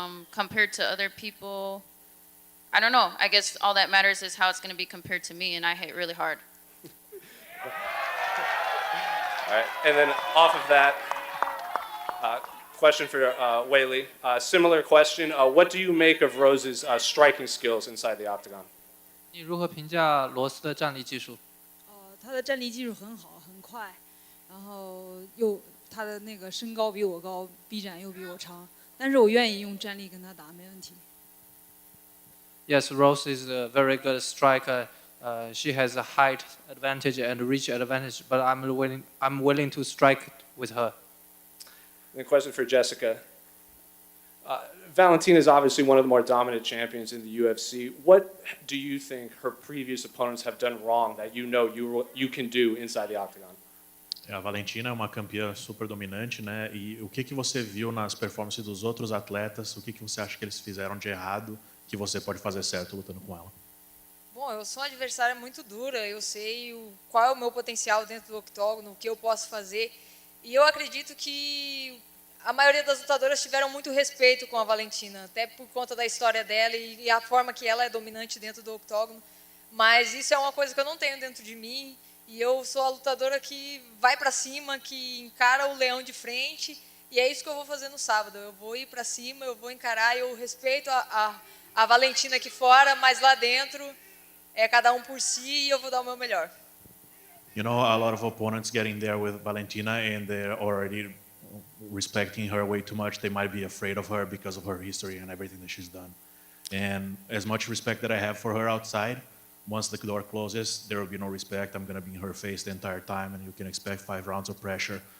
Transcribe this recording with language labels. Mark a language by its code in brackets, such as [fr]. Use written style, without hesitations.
[en] Compared to other people, I don't know. I guess all that matters is how it's going to be compared to me, and I hit really hard. All right, and then off of that, question for Weili. Similar question. What do you make of Rose's striking skills inside the octagon? [zh] 你如何评价罗斯的站立技术？他的站立技术很好，很快，然后他的那个身高比我高，臂展又比我长。但是我愿意用站立跟他打，没问题。 [en] Yes, Rose is a very good striker. She has a height advantage and reach advantage, but I'm willing to strike with her. And a question for Jéssica. Valentina is obviously one of the more dominant champions in the UFC. What do you think her previous opponents have done wrong that you know you can do inside the octagon? [pt] A Valentina é uma campeã super dominante, né? E o que você viu nas performances dos outros atletas? O que você acha que eles fizeram de errado que você pode fazer certo lutando com ela? Bom, eu sou uma adversária muito dura. Eu sei qual é o meu potencial dentro do octógono, o que eu posso fazer. E eu acredito que a maioria das lutadoras tiveram muito respeito com a Valentina, até por conta da história dela e a forma que ela é dominante dentro do octógono. Mas isso é uma coisa que eu não tenho dentro de mim. E eu sou a lutadora que vai para cima, que encara o leão de frente. E é isso que eu vou fazer no sábado. Eu vou ir para cima, eu vou encarar. Eu respeito a Valentina aqui fora, mas lá dentro é cada um por si e eu vou dar o meu melhor. [en] You know, a lot of opponents getting there with Valentina and they're already respecting her way too much. They might be afraid of her because of her history and everything that she's done. And as much respect that I have for her outside, once the door closes, there will be no respect. I'm going to be in her face the entire time, and you can expect 5 rounds of pressure.